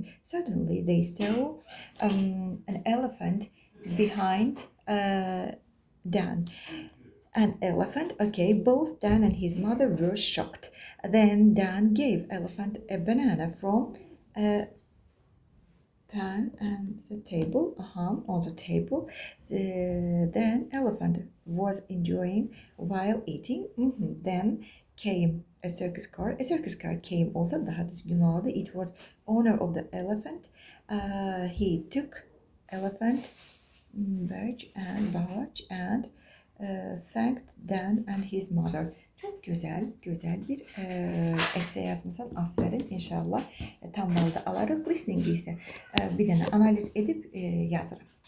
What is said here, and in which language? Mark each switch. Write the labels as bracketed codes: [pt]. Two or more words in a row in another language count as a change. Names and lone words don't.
[en] Suddenly they saw an elephant behind Dan. An elephant, okay, both Dan and his mother were shocked. Then Dan gave elephant a banana from a pan and the table, on the table. Then elephant was enjoying while eating. Then came a circus car. A circus car came [az] olsa daha düzgün oldu. [en] It was owner of the elephant. He took elephant barge and thanked Dan and his mother. [tr] Çok güzel, güzel bir essay yazmışsan. Aferin. İnşallah tam balda alarız. Listening ise [az] bir dənə [tr] analiz edip yazırım.